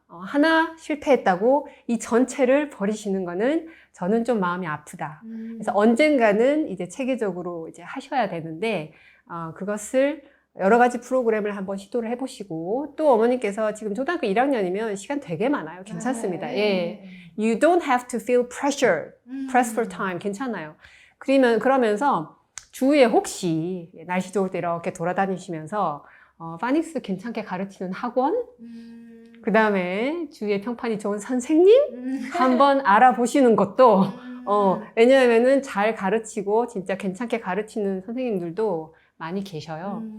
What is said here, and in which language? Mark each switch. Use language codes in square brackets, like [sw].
[ko] 하나 실패했다고 이 전체를 버리시는 거는 저는 좀 마음이 아프다. 그래서 언젠가는 이제 체계적으로 이제 하셔야 되는데, 그것을 여러 가지 프로그램을 한번 시도를 해보시고, 또 어머니께서 지금 초등학교 1학년이면 시간 되게 많아요. 괜찮습니다. 예. [en] You don't have to feel pressure, press for time. [ko] 괜찮아요. 그러면서 주위에 혹시 날씨 좋을 때 이렇게 돌아다니시면서, 파닉스 괜찮게 가르치는 학원, 그 다음에 주위에 평판이 좋은 선생님 한번 알아보시는 것도 왜냐하면은 잘 가르치고 진짜 괜찮게 가르치는 선생님들도 많이 계셔요.